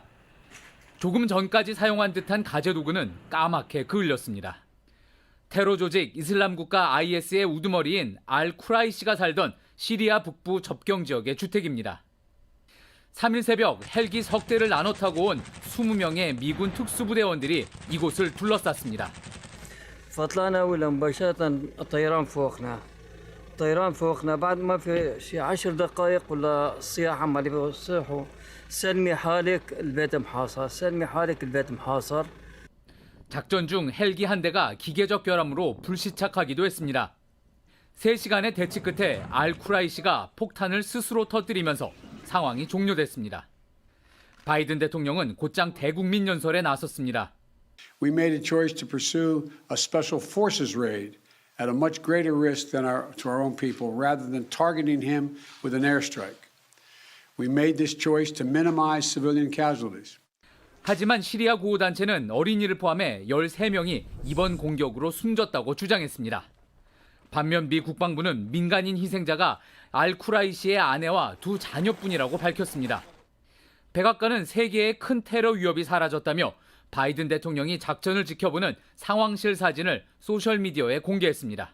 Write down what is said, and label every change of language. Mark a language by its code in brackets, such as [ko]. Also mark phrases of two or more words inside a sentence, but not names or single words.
[ko] 조금 전까지 사용한 듯한 가재도구는 까맣게 그을렸습니다. 테러 조직 이슬람 국가 IS의 우두머리인 알 쿠라이시가 살던 시리아 북부 접경 지역의 주택입니다. 3일 새벽 헬기 석 대를 나눠 타고 온 20명의 미군 특수부대원들이 이곳을 둘러쌌습니다. [ar] فطلعنا ولا مباشرة الطيران فوقنا. الطيران فوقنا بعد ما في شي 10 دقائق ولا الصياح عمال يصيحوا سلمي حالك البيت محاصر سلمي حالك البيت محاصر. [ko] 작전 중 헬기 한 대가 기계적 결함으로 불시착하기도 했습니다. 3시간의 대치 끝에 알 쿠라이시가 폭탄을 스스로 터뜨리면서 상황이 종료됐습니다. 바이든 대통령은 곧장 대국민 연설에 나섰습니다. [en] We made a choice to pursue a special forces raid at a much greater risk than to our own people rather than targeting him with an airstrike. We made this choice to minimize civilian casualties. [ko] 하지만 시리아 구호단체는 어린이를 포함해 13명이 이번 공격으로 숨졌다고 주장했습니다. 반면 미 국방부는 민간인 희생자가 알 쿠라이시의 아내와 두 자녀뿐이라고 밝혔습니다. 백악관은 세계의 큰 테러 위협이 사라졌다며 바이든 대통령이 작전을 지켜보는 상황실 사진을 소셜미디어에 공개했습니다.